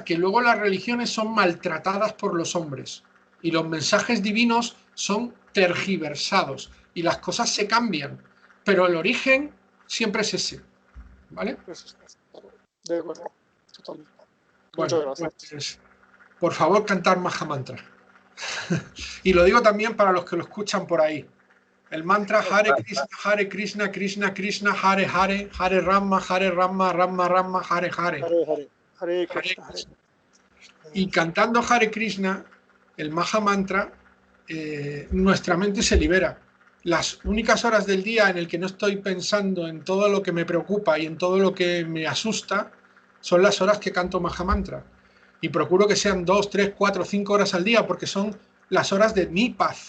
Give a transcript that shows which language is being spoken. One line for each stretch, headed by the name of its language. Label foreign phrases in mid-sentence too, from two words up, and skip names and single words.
Spanish: Que luego las religiones son maltratadas por los hombres y los mensajes divinos son tergiversados y las cosas se cambian, pero el origen siempre es ese, ¿vale? De acuerdo, totalmente. Bueno, Muchas gracias. Pues, por favor, cantar Mahamantra. Y lo digo también para los que lo escuchan por ahí. El mantra
Sanskrit: हरे कृष्ण कृष्ण कृष्ण हरे हरे हरे राम राम राम हरे हरे. हरे कृष्ण.
Spanish: Y cantando Hare Krishna, el Mahamantra, nuestra mente se libera. Las únicas horas del día en el que no estoy pensando en todo lo que me preocupa y en todo lo que me asusta son las horas que canto Mahamantra. Y procuro que sean 2, 3, 4, 5 horas al día porque son las horas de mi paz.